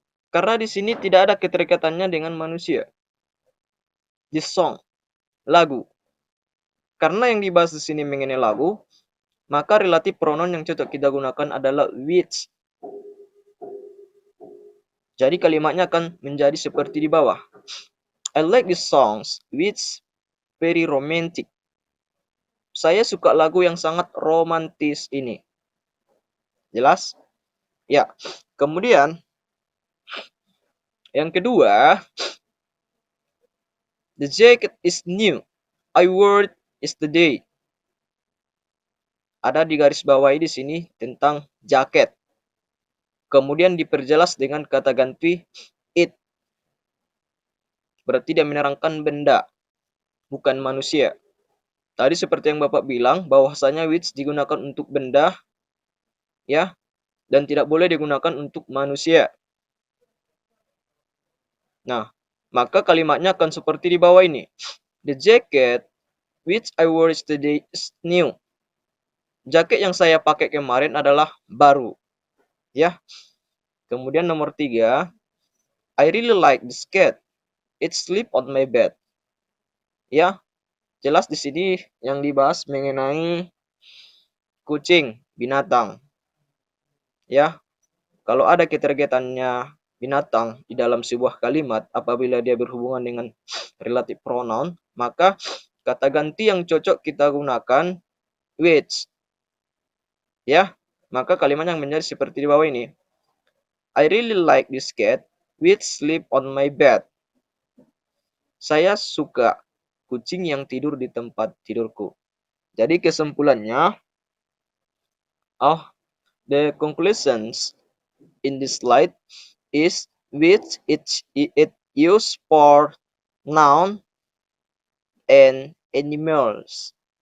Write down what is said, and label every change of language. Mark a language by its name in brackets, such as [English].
[Indonesian] Karena di sini tidak ada keterikatannya dengan manusia. Di song, lagu. Karena yang dibahas di sini mengenai lagu, maka relatif pronoun yang cocok kita gunakan adalah which. Jadi kalimatnya akan menjadi seperti di bawah. [English] I like these songs, which very romantic. [Indonesian] Saya suka lagu yang sangat romantis ini. Jelas? Ya. Kemudian, yang kedua, [English] the jacket is new. I wore it yesterday. [Indonesian] Ada di garis bawahi di sini tentang jaket. Kemudian diperjelas dengan kata ganti it. Berarti dia menerangkan benda, bukan manusia. Tadi seperti yang Bapak bilang, bahwasanya which digunakan untuk benda, ya, dan tidak boleh digunakan untuk manusia. Nah, maka kalimatnya akan seperti di bawah ini. [English] The jacket which I wore yesterday is new. [Indonesian] Jaket yang saya pakai kemarin adalah baru. Ya. Kemudian nomor 3, [English] I really like this cat. It sleep on my bed. [Indonesian] Ya, jelas di sini yang dibahas mengenai kucing, binatang. Ya, kalau ada keterkaitannya binatang di dalam sebuah kalimat apabila dia berhubungan dengan relative pronoun, maka kata ganti yang cocok kita gunakan which. Ya, maka kalimat yang menjadi seperti di bawah ini. [English] I really like this cat which sleep on my bed. [Indonesian] Saya suka kucing yang tidur di tempat tidurku. Jadi kesimpulannya, [English] the conclusions in this slide is which it used for noun and animals.